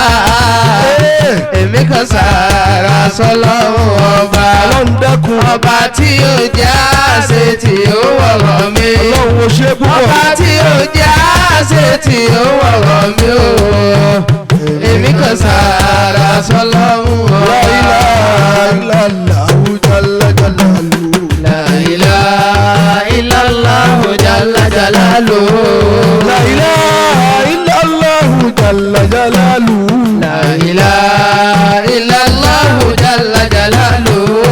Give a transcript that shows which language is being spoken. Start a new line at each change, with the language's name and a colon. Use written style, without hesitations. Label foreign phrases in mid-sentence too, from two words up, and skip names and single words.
Yoruba: èmi kan sára sọ́lọ́run ọba. ọlọ́run dẹ́kun. ọba tí ó jáse tí ó wọ̀rọ̀ mi. ọlọ́run ò ṣe púpọ̀. ọba tí ó jáse tí ó wọ̀rọ̀ mi o. èmi kan sára sọ́lọ́run ọba.
Arabic: لا إله إلا الله جل جلاله. لا إله إلا الله جل جلاله. لا إله إلا الله جل جلاله. لا إله إلا الله جل جلاله.